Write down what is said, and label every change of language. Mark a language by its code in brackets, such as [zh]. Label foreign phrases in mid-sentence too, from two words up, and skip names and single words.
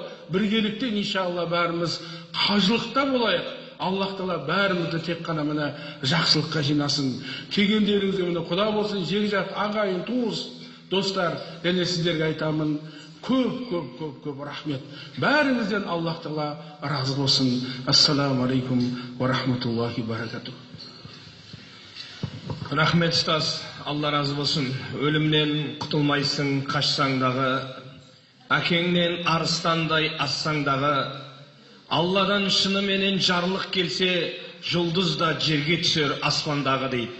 [kk] Біргелікте иншалла бәріміз қажылықта болайық. Аллах тағала бәрімізді тек қана мына жақсылыққа жинасын. Келгендеріңізге мына құда болсын, жекжат, ағайын, туыс, достар, және сіздерге айтамын, көп рахмет. Бәріңізден Аллах тағала разы болсын. [ar] السلام عليكم ورحمة الله وبركاته. [kk] Рахмет ұстаз, Алла разы болсын. Өлімнен құтылмайсың қашсаң дағы, әкеңнен арыстандай ассаң дағы, Алладан шыныменен жарлық келсе, жұлдыз да жерге түсер аспандағы дейді.